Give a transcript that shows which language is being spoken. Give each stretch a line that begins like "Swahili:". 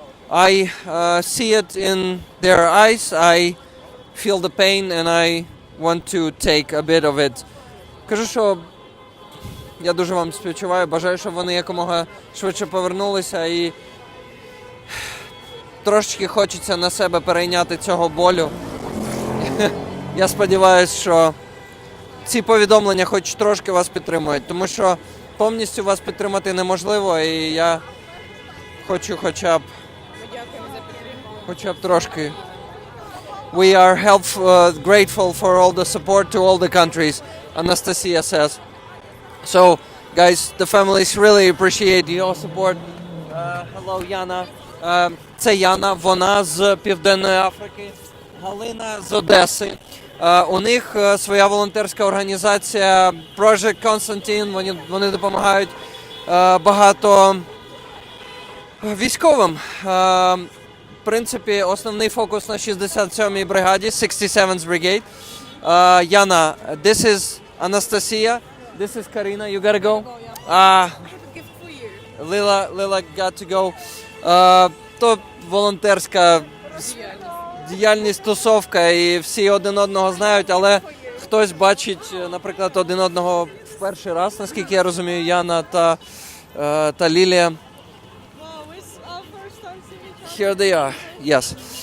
English: I see it in their eyes. I feel the pain and I want to take a bit of it.
Ukrainian: Кажу, що я дуже вам співчуваю, бажаю, щоб вони якомога швидше повернулися, і трошечки хочеться на себе перейняти цього болю. Я сподіваюся, що ці повідомлення хоч трошки вас підтримують, тому що повністю вас підтримати неможливо, і я хочу хоча б трошки.
English: We are grateful for all the support to all the countries, Anastasia says. So, guys, the families really appreciate your support. Hello, Yana.
Ukrainian: Це Яна, вона з Південної Африки. Галина з Одеси. У них своя волонтерська організація Project Constantine. Вони допомагають багато військовим. В принципі, основний фокус на 67-й бригаді, 67th Brigade.
English: Яна, this is Anastasia, this is Karina, you gotta go? Lila got to go.
Ukrainian: То волонтерська діяльність, тусовка, і всі один одного знають, але хтось бачить, наприклад, один одного в перший раз, наскільки я розумію, Яна та Лілія.
English: Here they are, yes.